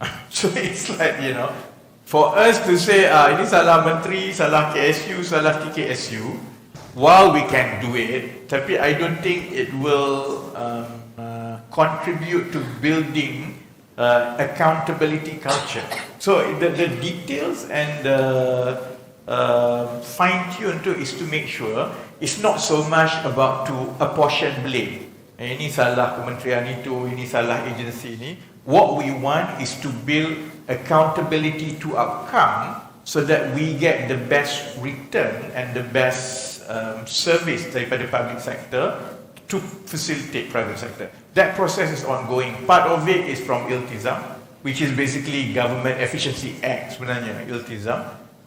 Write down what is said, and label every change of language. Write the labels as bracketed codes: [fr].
[en] So it's like, for us to say, [ms] ini salah menteri, salah KSU, salah TKSU, [en] while we can do it, tapi I don't think it will contribute to building accountability culture. So the details and the fine-tune is to make sure it's not so much about to apportion blame. [ms] Ini salah kementerian itu, ini salah agensi ini. [en] What we want is to build accountability to outcome so that we get the best return and the best service daripada public sector to facilitate private sector. That process is ongoing. Part of it is from Iltizam, which is basically Government Efficiency Act sebenarnya, Iltizam.